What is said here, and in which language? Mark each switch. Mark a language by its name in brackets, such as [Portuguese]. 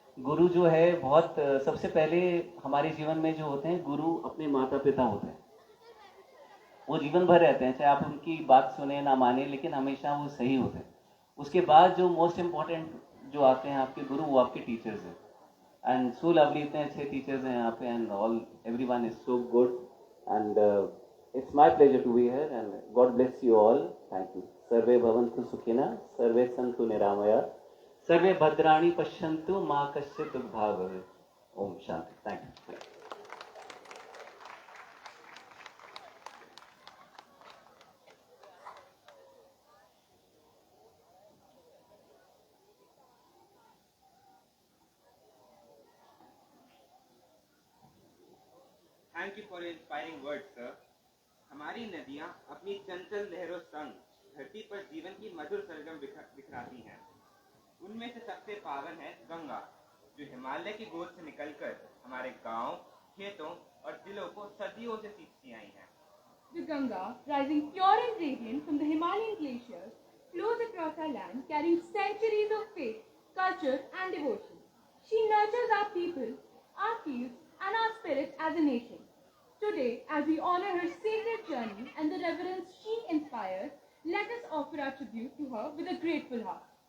[Hindi] गुरु जो है बहुत सबसे पहले हमारे जीवन में जो होते हैं गुरु अपने माता पिता होते हैं, वो जीवन भर रहते हैं, चाहे आप उनकी बात सुने ना माने, लेकिन हमेशा वो सही होते हैं। उसके बाद जो मोस्ट इम्पॉर्टेंट जो आते हैं आपके गुरु, वो आपके टीचर्स हैं। [English] and so lovely, [Hindi] इतने अच्छे टीचर्स हैं यहाँ पे, [English] And all everyone is so good. And it's my pleasure to be here and God bless you all. Thank you. [Sanskrit] सर्वे भवन्तु सुखिनः, सर्वे सन्तु निरामया, सर्वे भद्राणि पश्यन्तु, मा कश्चित् दुर्भाग् भवेत्। [English] ओम शांति। Thank you. Thank you for inspiring word sir. [Hindi] हमारी नदियाँ अपनी चंचल लहरों संग धरती पर जीवन की मधुर सरगम बिखराती हैं। उनमें से सबसे पावन है गंगा, जो हिमालय की गोद से निकलकर हमारे गांव, खेतों और दिलों को सदियों से सींचती आई हैं। [English] The Ganga, rising pure and radiant from the Himalayan glaciers, flows across our land, carrying centuries of faith, culture, and devotion. She nurtures our people, our fields, and our spirit as a nation. Today, as we honor her sacred journey and the reverence she inspires, let us offer our tribute to her with a grateful heart.